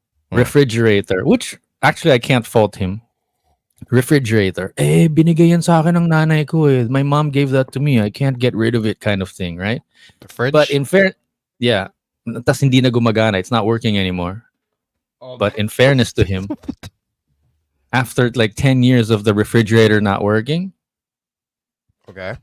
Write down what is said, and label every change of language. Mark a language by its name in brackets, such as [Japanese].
[English] refrigerator, which actually I can't fault him. Refrigerator. [Filipino] Binigay yan sa akin ng nanay ko eh. [English] My mom gave that to me. I can't get rid of it kind of thing, right? The fridge. But in fair, yeah. [Filipino] Tas hindi na gumagana. [English] It's not working anymore. But in fairness to him, after like 10 years of the refrigerator not working, okay,